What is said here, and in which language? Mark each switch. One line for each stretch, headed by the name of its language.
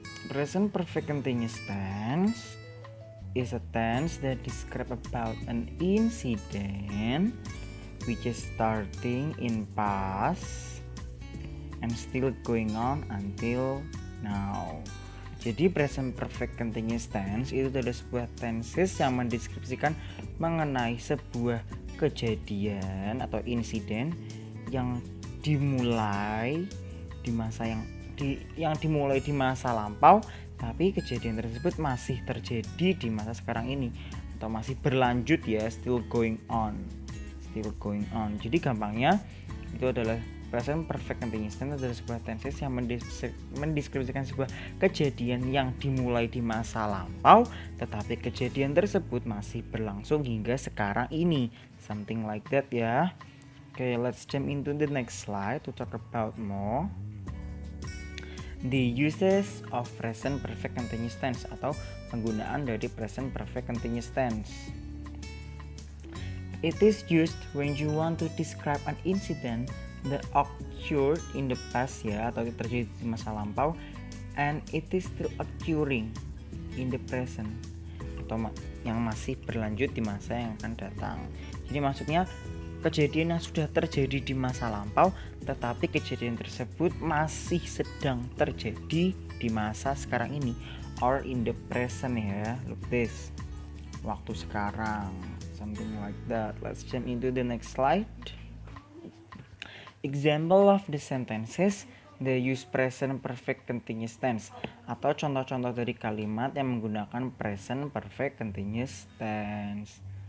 English: Present perfect continuous tense is a tense that describes about an incident which is starting in past and still going on until now.
Indonesian: Jadi present perfect continuous tense itu adalah sebuah tenses yang mendeskripsikan mengenai sebuah kejadian atau insiden yang dimulai di masa yang dimulai di masa lampau, tapi kejadian tersebut masih terjadi di masa sekarang ini atau masih berlanjut ya, still going on. Jadi gampangnya itu adalah present perfect continuous tense adalah sebuah tenses yang mendeskripsikan sebuah kejadian yang dimulai di masa lampau, tetapi kejadian tersebut masih berlangsung hingga sekarang ini.
English: Something like that ya. Okay, let's jump into the next slide to talk about more. The uses of present perfect continuous tense atau penggunaan dari present perfect continuous tense. It is used when you want to describe an incident that occurred in the past ya, atau terjadi di masa lampau, and it is still occurring in the present, atau yang masih berlanjut di masa yang akan datang.
Indonesian: Jadi maksudnya kejadian yang sudah terjadi di masa lampau, tetapi kejadian tersebut masih sedang terjadi di masa sekarang ini, or in the present ya.
English: Look this, waktu sekarang, something like that. Let's jump into the next slide. Example of the sentences that use present perfect continuous tense, atau contoh-contoh dari kalimat yang menggunakan present perfect continuous tense.